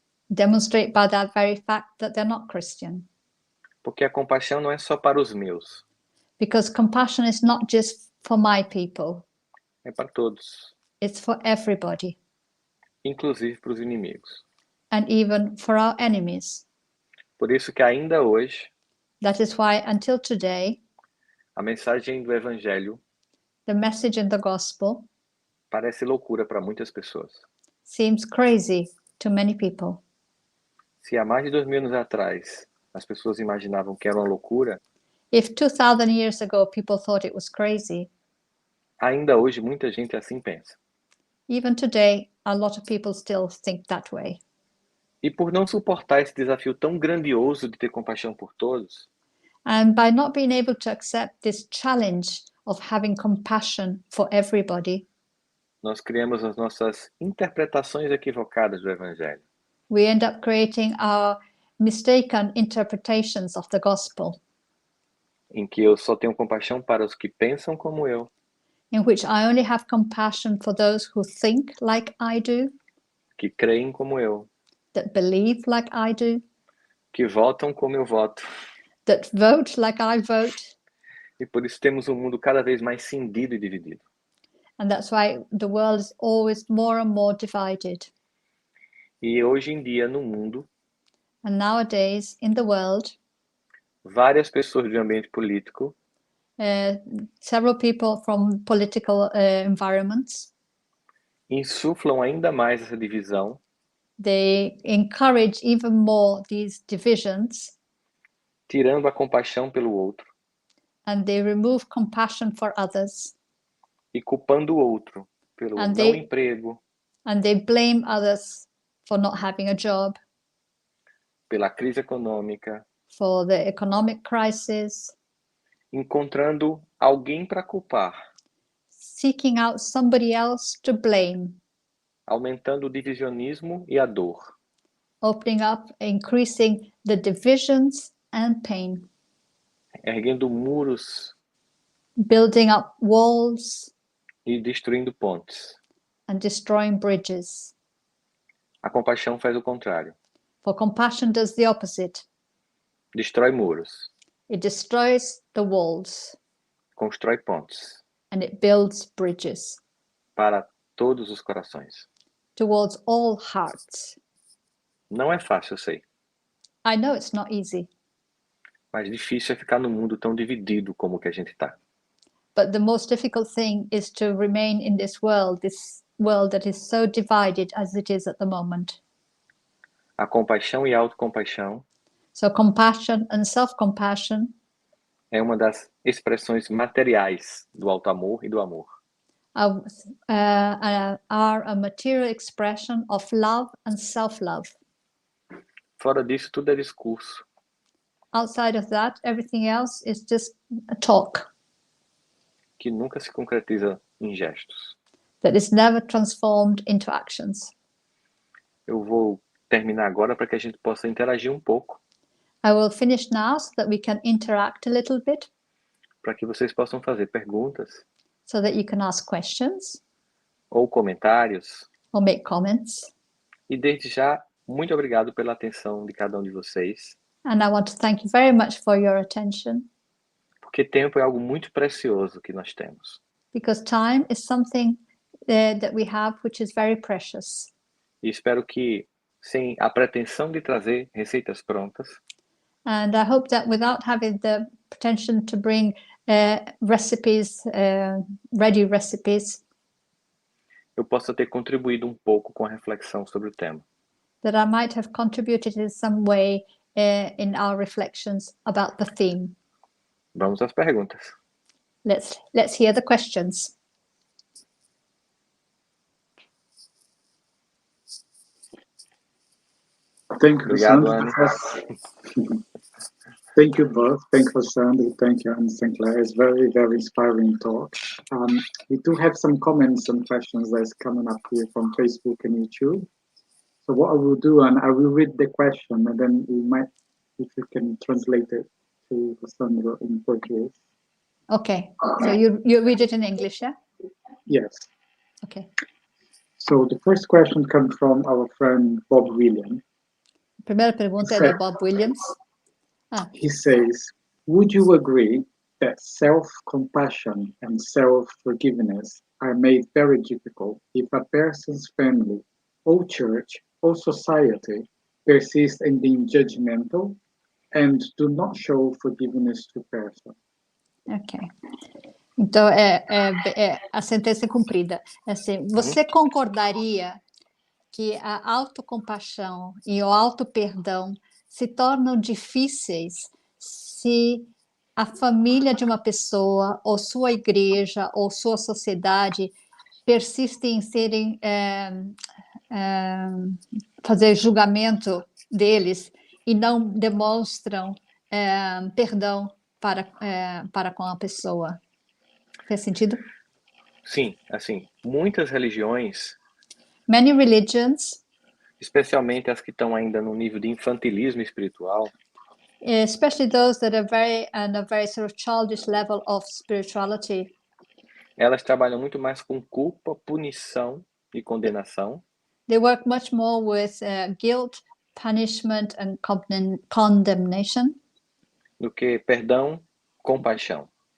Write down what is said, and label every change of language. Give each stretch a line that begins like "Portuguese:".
English: demonstrate by that very fact that they're not Christian.
Portuguese: Porque a compaixão não é só para os meus,
English: Because compassion is not just for my people,
Portuguese: é para todos,
English: it's for everybody,
Portuguese: inclusive para os inimigos.
English: and even for our enemies.
Portuguese: Por isso que ainda hoje,
English: That is why until today,
Portuguese: a mensagem do evangelho
English: the message in the gospel
Portuguese: parece loucura para muitas pessoas.
English: seems crazy to many people.
Portuguese: Se há mais de 2000 anos atrás as pessoas imaginavam que era uma loucura,
English: If 2,000 years ago people thought it was crazy,
Portuguese: ainda hoje muita gente assim pensa.
English: even today a lot of people still think that way.
Portuguese: E por não suportar esse desafio tão grandioso de ter compaixão por todos,
English: And by not being able to accept this challenge of having compassion for everybody,
Portuguese: nós criamos as nossas interpretações equivocadas do evangelho.
English: we end up creating our mistaken interpretations of the gospel,
Portuguese: Em que eu só tenho compaixão para os que pensam como eu,
English: in which I only have compassion for those who think like I do,
Portuguese: que creem como eu,
English: that believe like I do,
Portuguese: que votam como eu voto.
English: that vote like I vote.
Portuguese: E por isso temos um mundo cada vez mais cindido e dividido.
English: And that's why the world is always more and more divided.
Portuguese: E hoje em dia, no mundo,
English: And nowadays, in the world,
Portuguese: várias pessoas do ambiente político
English: several people from political environments,
Portuguese: insuflam ainda mais essa divisão,
English: they encourage even more these divisions,
Portuguese: tirando a compaixão pelo outro,
English: and they remove compassion for others,
Portuguese: e culpando o outro pelo
English: And
Portuguese: não
English: they-
Portuguese: emprego,
English: and they blame others for not having a job,
Portuguese: pela crise econômica,
English: for the economic crisis,
Portuguese: encontrando alguém para culpar,
English: seeking out somebody else to blame,
Portuguese: aumentando o divisionismo e a dor.
English: opening up, increasing the divisions and pain,
Portuguese: Erguendo muros
English: building up walls
Portuguese: e destruindo pontes.
English: and destroying bridges.
Portuguese: A compaixão faz o contrário.
English: For compassion does the opposite.
Portuguese: Destrói muros,
English: It destroys the walls
Portuguese: constrói pontes
English: and it builds bridges
Portuguese: para todos os corações.
English: towards all hearts.
Portuguese: Não é fácil, eu sei,
English: I know it's not easy,
Portuguese: mas difícil é ficar no mundo tão dividido como o que a gente está.
English: but the most difficult thing is to remain in this world that is so divided as it is at the moment.
Portuguese: A compaixão e a autocompaixão
English: So compassion and self-compassion
Portuguese: é uma das expressões materiais do auto-amor e do amor.
English: are a material expression of love and self-love.
Portuguese: Fora disso, tudo é discurso.
English: Outside of that, everything else is just a talk
Portuguese: Que nunca se concretiza em gestos.
English: that is never transformed into actions.
Portuguese: Eu vou terminar agora para que a gente possa interagir um pouco,
English: I will finish now so that we can interact a little bit,
Portuguese: para que vocês possam fazer perguntas
English: so that you can ask questions
Portuguese: ou comentários.
English: or make comments.
Portuguese: E desde já, muito obrigado pela atenção de cada um de vocês,
English: And I want to thank you very much for your attention,
Portuguese: porque tempo é algo muito precioso que nós temos.
English: because time is something that we have which is very precious.
Portuguese: E espero que, sem a pretensão de trazer receitas prontas,
English: And I hope that without having the pretension to bring recipes, ready recipes,
Portuguese: eu possa ter contribuído um pouco com a reflexão sobre o tema.
English: that I might have contributed in some way in our reflections about the theme.
Portuguese: Vamos às perguntas.
English: Let's hear the questions. Thank you,
Portuguese: Obrigado,
English: Rossandro. Thank you both. Thank you, Rossandro. Thank you, Anne Sinclair. It's very, very inspiring talk. We do have some comments and questions that's coming up here from Facebook and YouTube. So what I will do, and I will read the question, and then we might, if you can translate it to Rossandro in Portuguese. Okay, so you read it in English, yeah? Yes. Okay. So the first question comes from our friend Bob William.
Portuguese: Primeira pergunta é do Bob Williams.
English: He says, would you agree that self-compassion and self-forgiveness are made very difficult if a person's family or church or society persist in being judgmental and do not show forgiveness to person? Ok.
Portuguese: Então, a sentença é cumprida. É assim, você concordaria que a autocompaixão e o auto-perdão se tornam difíceis se a família de uma pessoa, ou sua igreja, ou sua sociedade persistem em serem fazer julgamento deles e não demonstram perdão para com a pessoa? Faz sentido? Sim, assim, muitas religiões,
English: Many religions,
Portuguese: especialmente as que estão ainda no nível de infantilismo espiritual,
English: especially those that are on a very sort of childish level of spirituality,
Portuguese: elas trabalham muito mais com culpa, punição e condenação
English: they work much more with guilt, punishment, and condemnation
Portuguese: do que perdão, compaixão.